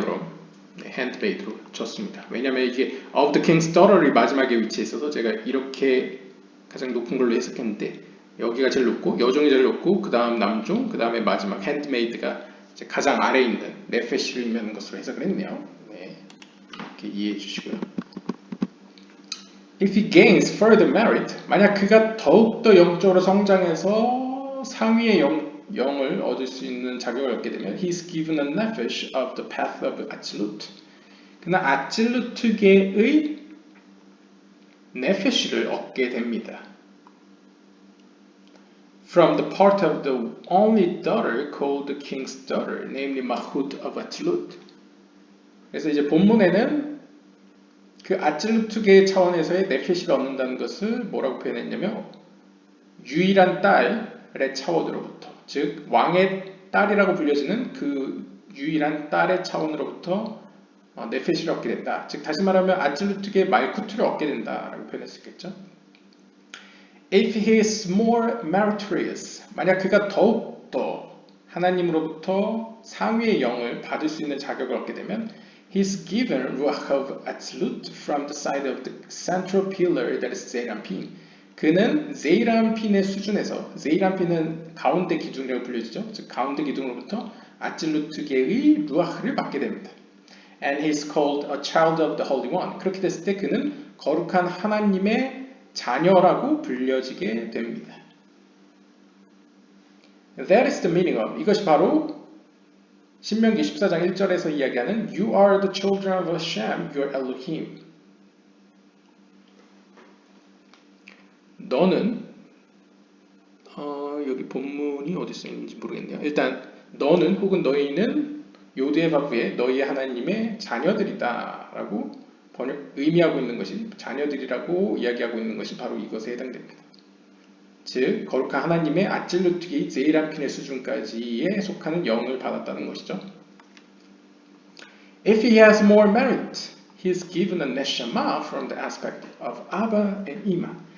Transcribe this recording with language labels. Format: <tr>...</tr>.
<ko>그럼 네, handmaid로 줬습니다. 왜냐면 이게</ko> <en>of the king's daughter</en> <ko>이 마지막에 위치해 있어서 제가 이렇게 가장 높은 걸로 해석했는데 여기가 제일 높고 여종이 제일 높고 그 다음 남종, 그 다음에 마지막 handmaid가 이제 가장 아래에 있는 네페시를 의미하는 것으로 해석을 했네요. 네, 이렇게 이해해 주시고요.</ko> <en>If he gains further merit,</en> <ko>만약 그가 더욱더 영적으로 성장해서 상위의 영을 얻을 수 있는 자격을 얻게 되면</ko> <en>he is given a nefesh of the path of Atzilut.</en> <ko>그는 아찔루트계의 네페시를 얻게 됩니다.</ko> <en>From the part of the only daughter called the king's daughter, namely Mahut of Atzilut.</en> <ko>그래서 이제 본문에는 그 아찔루트계 차원에서의 네페시를 얻는다는 것을 뭐라고 표현했냐면 유일한 딸의 차원으로부터, 즉 왕의 딸이라고 불려지는 그 유일한 딸의 차원으로부터 네페시를 얻게 된다. 즉 다시 말하면 아찔루트계의 말쿠트를 얻게 된다라고 표현했었겠죠.</ko> <en>If he is more meritorious,</en> <ko>만약 그가 더욱더 하나님으로부터 상위의 영을 받을 수 있는 자격을 얻게 되면</ko> <en>he is given ruach of Atzilut from the side of the central pillar that is Zeranpin.</en> <ko>그는 제이란핀의 수준에서, 제이란핀은 가운데 기둥이라고 불려지죠. 즉 가운데 기둥으로부터 아찔루트계의 루아흐를 받게 됩니다.</ko> <en>And he is called a child of the Holy One.</en> <ko>그렇게 됐을 때 그는 거룩한 하나님의 자녀라고 불려지게 됩니다.</ko> <en>That is the meaning of,</en> <ko>이것이 바로 신명기 14장 1절에서 이야기하는</ko> <en>You are the children of Hashem, your Elohim.</en> <ko>너는 여기 본문이 어디 쓰였는지 모르겠네요. 일단 너는 혹은 너희는 요드의 바브의 너희의 하나님의 자녀들이다 라고 의미하고 있는 것이, 자녀들이라고 이야기하고 있는 것이 바로 이것에 해당됩니다. 즉 거룩한 하나님의 아찔루트기 제이란핀의 수준까지에 속하는 영을 받았다는 것이죠.</ko> <en>If he has more merit, he is given a neshama from the aspect of Abba and Ima.</en>